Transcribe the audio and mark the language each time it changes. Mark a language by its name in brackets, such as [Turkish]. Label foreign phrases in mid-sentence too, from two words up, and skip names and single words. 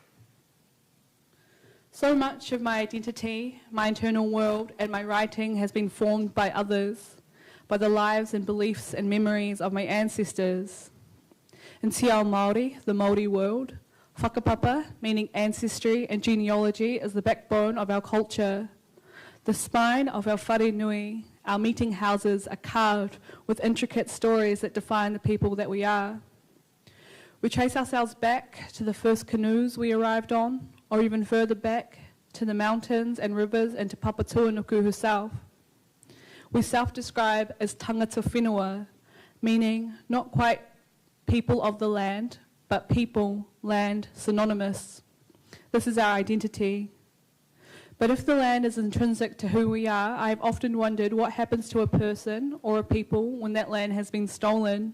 [English] So much of my identity, my internal world, and my writing has been formed by others, by the lives and beliefs and memories of my ancestors. In [Māori] Te Ao Māori, [English] the Māori world, whakapapa, meaning ancestry and genealogy, is the backbone of our culture. The spine of our [Māori] whare nui, [English] our meeting houses, are carved with intricate stories that define the people that we are. We trace ourselves back to the first canoes we arrived on, or even further back to the mountains and rivers and to Papatuanuku herself. We self-describe as [Māori] tangata whenua, [English] meaning not quite people of the land, but people, land, synonymous. This is our identity. But if the land is intrinsic to who we are, I have often wondered what happens to a person or a people when that land has been stolen.